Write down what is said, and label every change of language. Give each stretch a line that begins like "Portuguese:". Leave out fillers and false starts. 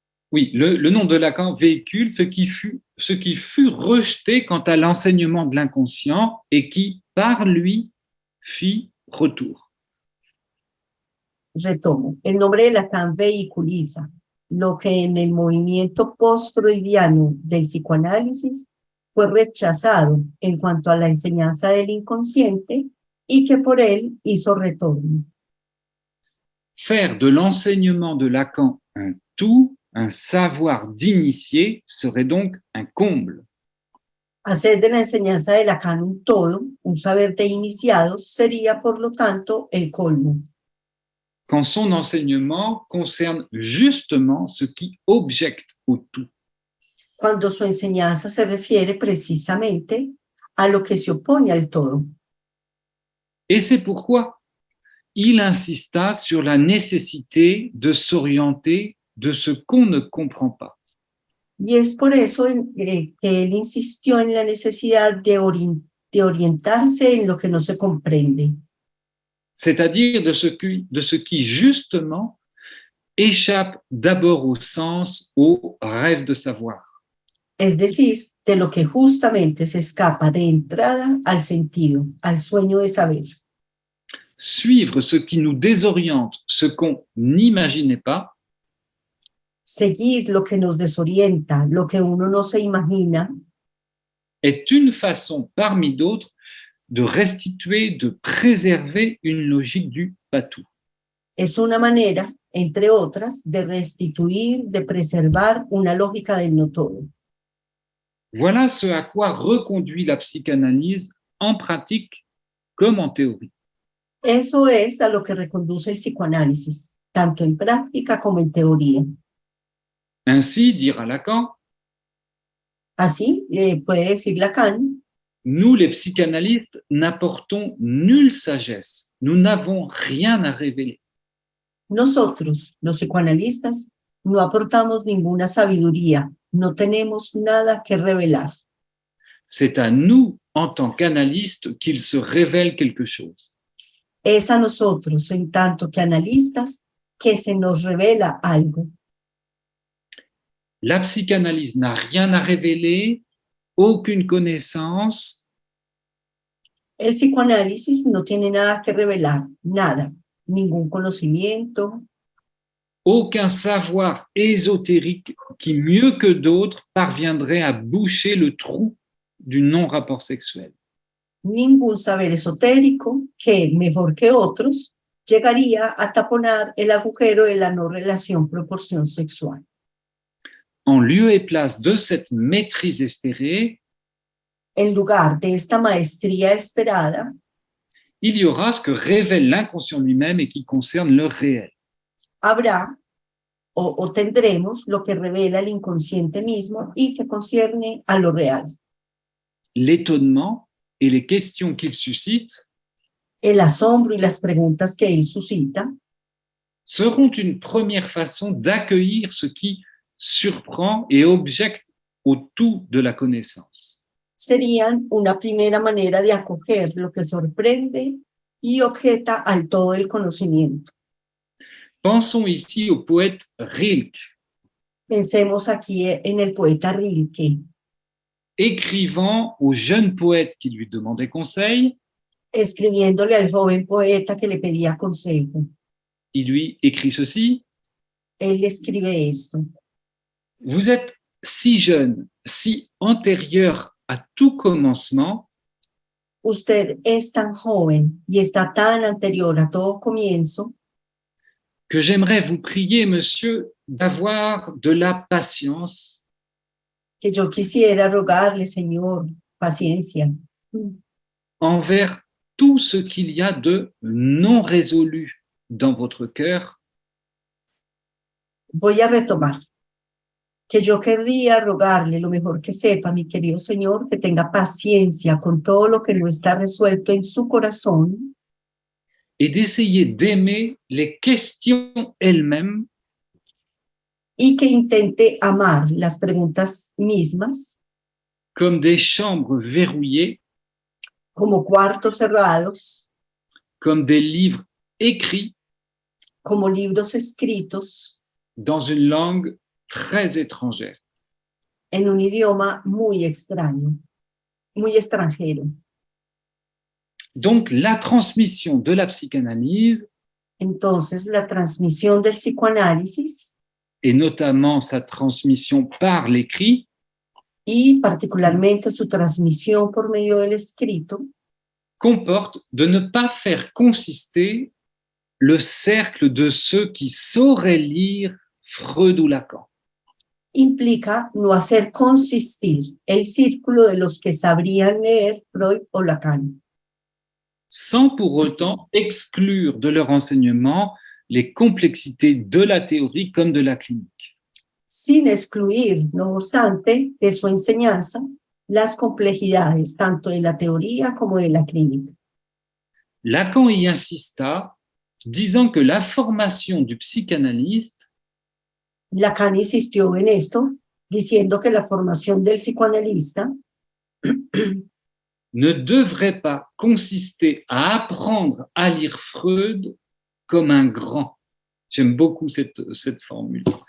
French: oui, le nom de Lacan véhicule ce qui fut rejeté quant à l'enseignement de l'inconscient et qui, par lui, fit retour.
Spanish: Retomo, el nombre de Lacan vehiculiza lo que en el movimiento post-freudiano del psicoanálisis fue rechazado en cuanto a la enseñanza del inconsciente y que por él hizo retorno.
French: Faire de l'enseignement de Lacan un tout, un savoir d'initié, serait donc un comble.
Spanish: Hacer de la enseñanza de Lacan un todo, un saber de iniciados, sería por lo tanto el colmo.
French: Quand son enseignement concerne justement ce qui objecte au tout.
Spanish: Cuando su enseñanza se refiere precisamente a lo que se opone al todo.
French: Et c'est pourquoi il insista sur la nécessité de s'orienter de ce qu'on ne comprend pas.
Spanish: Y es por eso que él insistió en la necesidad de orientarse en lo que no se comprende.
French: C'est-à-dire de ce qui justement échappe d'abord au sens, au rêve de savoir.
Spanish: Es decir, de lo que justamente se escapa de entrada al sentido, al sueño de saber.
French: Suivre ce qui nous désoriente, ce qu'on n'imaginait pas,
Spanish: Seguir lo que nos desorienta, lo que uno no se imagina,
French: est une façon parmi d'autres de restituer, de préserver une logique du patou.
Spanish: es una manera, entre otras, de restituir, de preservar una lógica del no todo.
French: Voilà ce à quoi reconduit la psychanalyse en pratique comme en théorie.
Spanish: Eso es a lo que reconduce el psicoanálisis, tanto en práctica como en teoría.
French: Ainsi, dira Lacan,
Spanish: Así, puede decir Lacan,
French: nous les psychanalystes n'apportons nulle sagesse, nous n'avons rien à révéler.
Spanish: nosotros, los psicoanalistas, no aportamos ninguna sabiduría, no tenemos nada que revelar.
French: C'est à nous, en tant qu'analystes, qu'il se révèle quelque chose.
Spanish: Es a nosotros, en tanto que analistas, que se nos revela algo.
French: La psychanalyse n'a rien à révéler, aucune connaissance,
Spanish: El psicoanálisis no tiene nada que revelar, nada, ningún conocimiento,
French: aucun savoir ésotérique qui, mieux que d'autres, parviendrait à boucher le trou du non-rapport sexuel.
Spanish: ningún saber esotérico que, mejor que otros, llegaría a taponar el agujero de la no relación proporción sexual.
French: En lieu et place de cette maîtrise espérée,
Spanish: en lugar de esta maestría esperada,
French: il y aura ce que révèle l'inconscient lui-même et qui concerne le réel.
Spanish: habrá o tendremos lo que revela el inconsciente mismo y que concierne a lo real.
French: L'étonnement et les questions qu'il suscite
Spanish: El asombro y las preguntas que él suscita
French: seront une première façon d'accueillir ce qui surprend et objecte au tout de la connaissance.
Spanish: serían una primera manera de acoger lo que sorprende y objeta al todo el conocimiento.
French: Pensons ici au poète Rilke,
Spanish: Pensemos aquí en el poeta Rilke,
French: écrivant au jeune poète qui lui demandait conseil.
Spanish: escribiéndole al joven poeta que le pedía consejo.
French: Il lui écrit ceci:
Spanish: Él escribe esto:
French: vous êtes si jeune, si antérieur à tout commencement,
Spanish: usted es tan joven y está tan anterior a todo comienzo,
French: que j'aimerais vous prier, monsieur, d'avoir de la patience
Spanish: que yo quisiera rogarle, Señor, paciencia
French: envers tout ce qu'il y a de non résolu dans votre cœur,
Spanish: Voy a retomar. Que yo querría rogarle lo mejor que sepa, mi querido Señor, que tenga paciencia con todo lo que no está resuelto en su corazón
French: et d'essayer d'aimer les questions elles-mêmes
Spanish: y que intente amar las preguntas mismas
French: comme des chambres verrouillées,
Spanish: como cuartos cerrados,
French: comme des livres écrits
Spanish: como libros escritos
French: dans une langue très étrangère.
Spanish: en un idioma muy extraño, muy extranjero.
French: Donc, la transmission de la psychanalyse,
Spanish: Entonces, la transmisión del psicoanálisis
French: et notamment sa transmission par l'écrit,
Spanish: y particularmente su transmisión por medio del escrito,
French: comporte de ne pas faire consister le cercle de ceux qui sauraient lire Freud ou Lacan.
Spanish: implica no hacer consistir el círculo de los que sabrían leer Freud o Lacan,
French: Sans pour autant exclure de leur enseignement les complexités de la théorie comme de la clinique.
Spanish: sin excluir, no obstante, de su enseñanza las complejidades tanto de la teoría como de la clínica.
French: Lacan y insista, disant que la formation du psychanalyste
Spanish: Lacan insistió en esto, diciendo que la formación del psicoanalista
French: ne devrait pas consister à apprendre à lire Freud comme un grand. J'aime beaucoup cette formule.